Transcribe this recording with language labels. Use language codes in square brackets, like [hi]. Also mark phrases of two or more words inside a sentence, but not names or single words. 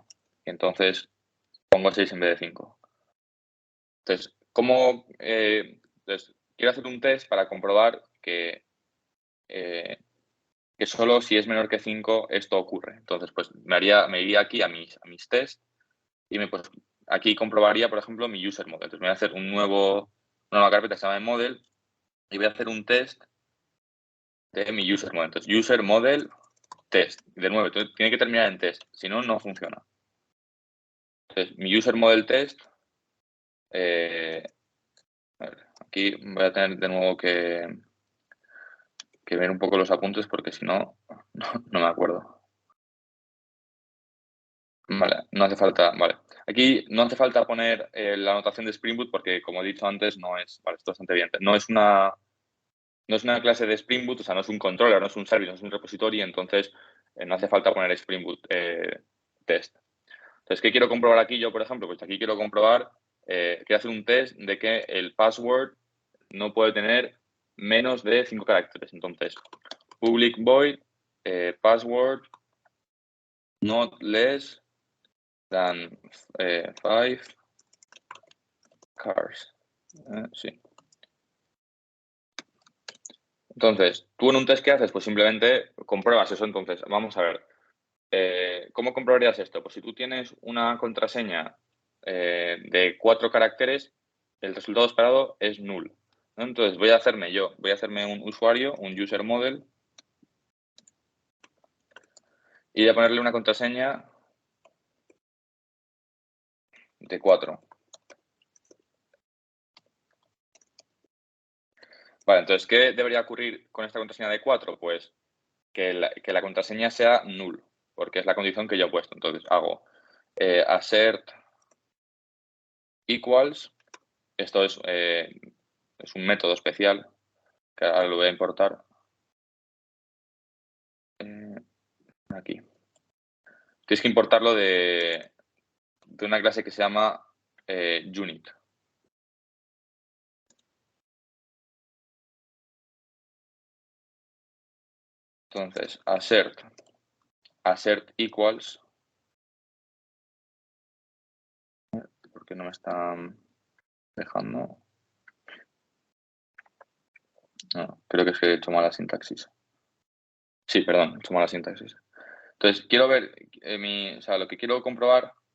[es] Entonces, pongo 6 en vez de 5. Entonces, quiero hacer un test para comprobar que solo si es menor que 5 esto ocurre. Entonces, pues me iría aquí a mis tests y pues, aquí comprobaría, por ejemplo, mi [en] user model. [es] Entonces, me voy a hacer una nueva carpeta que se llama model y voy a hacer un test de mi [en] user model. Entonces, user model test. [es] De nuevo, tiene que terminar en test, si no, no funciona. Entonces, mi [en] user model test, [es] a ver, aquí voy a tener de nuevo que ver un poco los apuntes porque si no, no me acuerdo. Vale, no hace falta, vale. Aquí no hace falta poner la anotación de Spring Boot porque, como he dicho antes, vale, esto es bastante bien. No es una clase de Spring Boot, o sea, no es un controller, no es un service, no es un repositorio, entonces no hace falta poner Spring Boot test. Entonces, ¿qué quiero comprobar aquí yo, por ejemplo? Pues aquí quiero comprobar, quiero hacer un test de que el password no puede tener menos de 5 caracteres. Entonces, [en] public void password not less than 5 cars. [es] Sí. Entonces, tú en un test que haces, pues simplemente compruebas eso. Entonces, vamos a ver. ¿Cómo comprobarías esto? Pues si tú tienes una contraseña de 4 caracteres, el resultado esperado es null, ¿no? Entonces, voy a hacerme un usuario, un [en] user model, [es] y voy a ponerle una contraseña de 4. Vale, entonces, ¿qué debería ocurrir con esta contraseña de 4? Pues que la contraseña sea null, porque es la condición que yo he puesto. Entonces, hago [en] assert equals [es] esto es un método especial que ahora lo voy a importar. Aquí. Tienes que importarlo de una clase que se llama unit. Entonces, [en] assert equals. [es] ¿Por qué no me están dejando? No, creo que es que he hecho mala sintaxis. Sí, perdón, he hecho mala sintaxis. Entonces, quiero ver, o sea, lo que quiero comprobar.